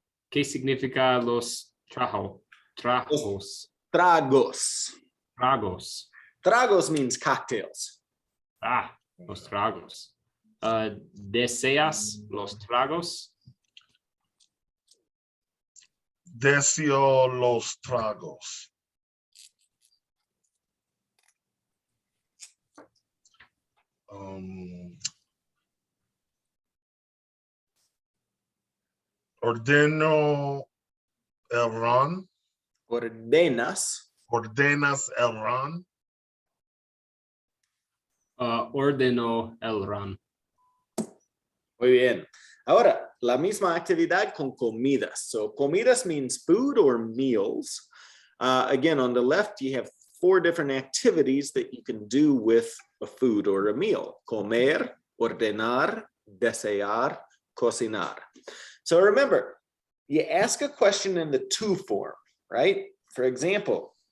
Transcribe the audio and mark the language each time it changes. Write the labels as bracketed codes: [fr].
[es] ¿Qué significa los tragos? Tragos. Tragos. [en] Tragos means cocktails. [es] Los tragos. ¿Deseas los tragos? Deseo los tragos. Ordeno el ron. Ordenas el ron. Ordeno el ron. Muy bien. Ahora, la misma actividad con comidas. [en] So comidas means food or meals. Again, on the left, you have 4 different activities that you can do with a food or a meal. [es] Comer, ordenar, desear, cocinar. [en] So remember, you ask a question in the to form, right? For example,